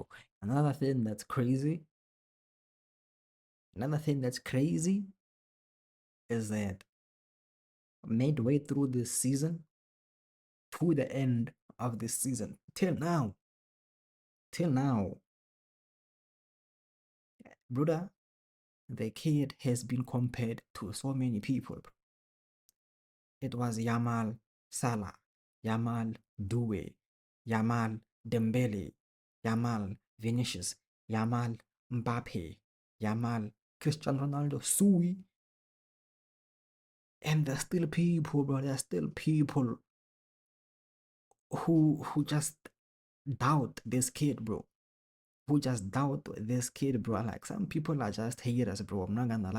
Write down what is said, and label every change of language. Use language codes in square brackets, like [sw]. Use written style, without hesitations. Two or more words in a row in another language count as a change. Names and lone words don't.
[en] Another thing that's crazy is that midway through this season, to the end of this season, till now, brother, the kid has been compared to so many people. It was Yamal Salah, Yamal Doué, Yamal Dembele, Yamal Vinicius, Yamal Mbappe, Yamal Cristiano Ronaldo, Sui. And there's still people, bro. There's still people who just doubt this kid, bro. Who just doubt this kid, bro. Like, some people are just haters, bro. I'm not gonna lie.